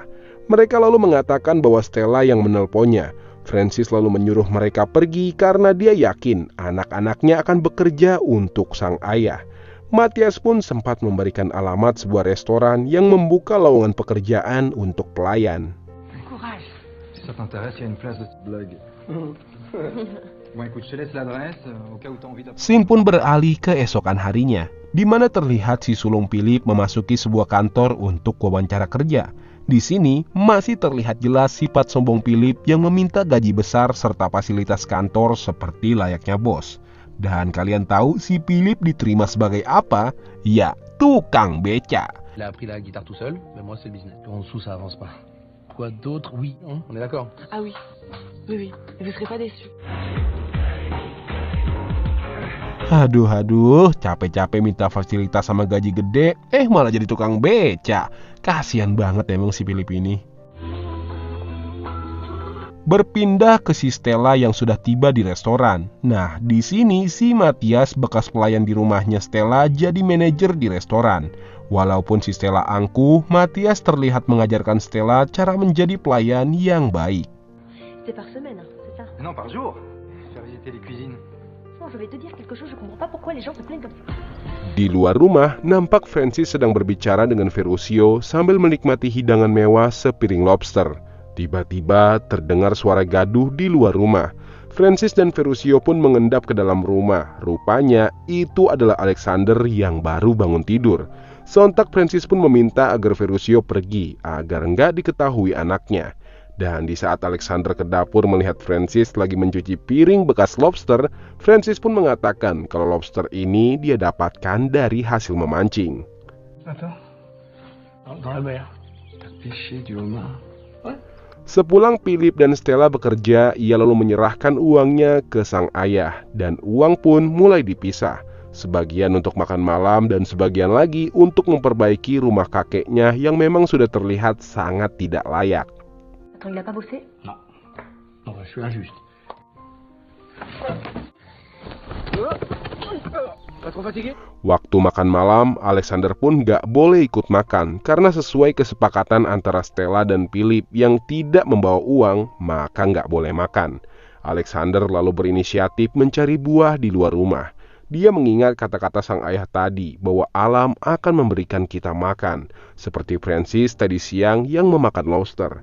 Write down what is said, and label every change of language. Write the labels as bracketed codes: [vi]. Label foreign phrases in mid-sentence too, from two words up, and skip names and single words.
[id] Mereka lalu mengatakan bahwa Stella yang menelponnya. Francis lalu menyuruh mereka pergi karena dia yakin anak-anaknya akan bekerja untuk sang ayah. Matthias pun sempat memberikan alamat sebuah restoran yang membuka lowongan pekerjaan untuk pelayan. [fr] Courage. Si ça t'intéresse, il y a une place de blague. Bon, écoute, je te laisse l'adresse au cas où t'as envie d'appeler. [id] Scene pun beralih ke esokan harinya, di mana terlihat si sulung Philip memasuki sebuah kantor untuk wawancara kerja. Di sini masih terlihat jelas sifat sombong Philip yang meminta gaji besar serta fasilitas kantor seperti layaknya bos. Dan kalian tahu si Philip diterima sebagai apa? Ya, tukang beca. [fr] Il a appris la guitare tout seul, mais moi c'est le business. En dessous, ça avance pas. Quoi d'autre? Oui, on est d'accord? Ah oui, oui, vous serez pas déçus. [id] Aduh, capek-capek minta fasilitas sama gaji gede, malah jadi tukang beca. Kasian banget emang si Philip ini. Berpindah ke si Stella yang sudah tiba di restoran. Nah, di sini si Matthias, bekas pelayan di rumahnya Stella, jadi manajer di restoran. Walaupun si Stella angkuh, Matthias terlihat mengajarkan Stella cara menjadi pelayan yang baik. [fr] C'est par semaine, c'est ça? Non, par jour. Faire visiter les cuisines. Non, je vais te dire quelque chose, je comprends pas pourquoi les gens se plaignent comme ça. [id] Di luar rumah, nampak Francis sedang berbicara dengan Ferruccio sambil menikmati hidangan mewah sepiring lobster. Tiba-tiba terdengar suara gaduh di luar rumah. Francis dan Ferruccio pun mengendap ke dalam rumah. Rupanya itu adalah Alexander yang baru bangun tidur. Sontak Francis pun meminta agar Ferruccio pergi agar nggak diketahui anaknya. Dan di saat Alexander ke dapur melihat Francis lagi mencuci piring bekas lobster, Francis pun mengatakan kalau lobster ini dia dapatkan dari hasil memancing. [fr] Attends. Dans la mer. T'as pêché du homard. [id] Sepulang Philip dan Stella bekerja, ia lalu menyerahkan uangnya ke sang ayah dan uang pun mulai dipisah. Sebagian untuk makan malam dan sebagian lagi untuk memperbaiki rumah kakeknya yang memang sudah terlihat sangat tidak layak. [fr] Attends, il a pas bossé? Non. Non, je suis injuste. Pas trop fatigué? [id] Waktu makan malam, Alexander pun gak boleh ikut makan karena sesuai kesepakatan antara Stella dan Philip yang tidak membawa uang, maka gak boleh makan. Alexander lalu berinisiatif mencari buah di luar rumah. Dia mengingat kata-kata sang ayah tadi bahwa alam akan memberikan kita makan, seperti Francis tadi siang yang memakan lobster.